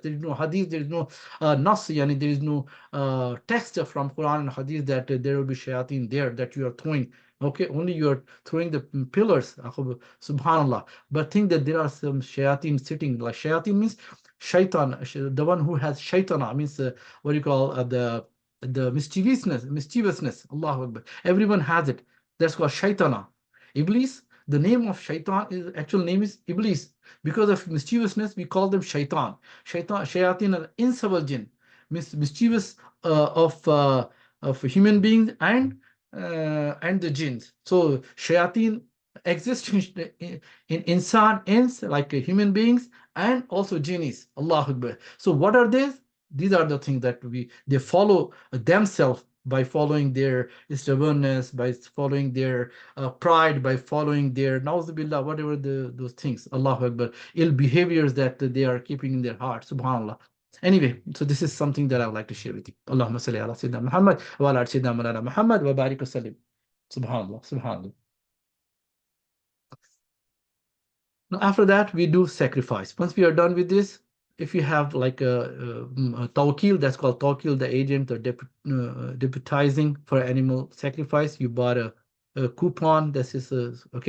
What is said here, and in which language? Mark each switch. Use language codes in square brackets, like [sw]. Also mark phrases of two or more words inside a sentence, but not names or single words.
[en] There is no hadith, there is no nas, yani there is no text from Quran and hadith that there will be shayateen there that you are throwing. Okay, only you are throwing the pillars, subhanallah. But think that there are some shayateen sitting. Like shayateen means shaitan, the one who has shaitana, means what do you call the mischievousness. [ar] الله أكبر. [en] Everyone has it. That's called shaitana. Iblis, the name of shaitan, is actual name is Iblis. Because of mischievousness, we call them shaitan. Shayateen are insubordinate, mischievous of human beings and the jinns. So shayateen exist in [ar] إنسان، إنس, [en] like human beings, and also jinnis. [ar] الله أكبر. [en] So what are these? These are the things that they follow themselves by following their stubbornness, by following their pride, by following their nauzubillah, whatever those things. [ar] الله أكبر. [en] Ill behaviors that they are keeping in their heart. Subhanallah. Anyway, so this is something that I would like to share with you. [ar] اللهم صل على سيدنا محمد وعلى سيدنا مولانا محمد وبارك وسلم. سبحان الله، سبحان الله. [en] Now, after that, we do sacrifice. Once we are done with this, if you have like a tawkil, that's called tawkil, the agent or deputizing for animal sacrifice, you bought a coupon. This is okay.